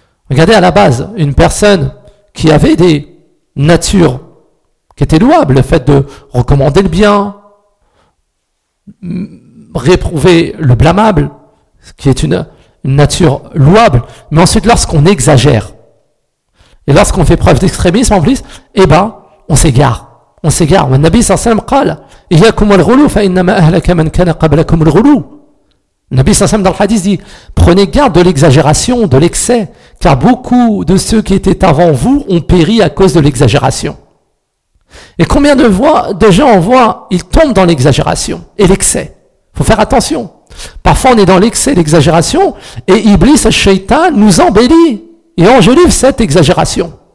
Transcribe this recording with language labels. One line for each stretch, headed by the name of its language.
French: Regardez à la base, une personne qui avait des natures qui était louable, le fait de recommander le bien, réprouver le blâmable, qui est une nature louable, mais ensuite lorsqu'on exagère, et lorsqu'on fait preuve d'extrémisme en plus, eh ben, on s'égare. Le Nabi sallam
Arabic: قال, إِيَّاكُمْ وَالْغُلُو فَإِنَّمَا أَهْلَكَ مَنْ كَانَ قَبْلَكُمْ الْغُلُو.
French: Le Nabi sallam dans le hadith dit, prenez garde de l'exagération, de l'excès, car beaucoup de ceux qui étaient avant vous ont péri à cause de l'exagération. Et combien de gens on voit, ils tombent dans l'exagération et l'excès. Faut faire attention. Parfois on est dans l'excès, l'exagération, et Iblis, Shaitan, nous embellit et enjolive cette exagération.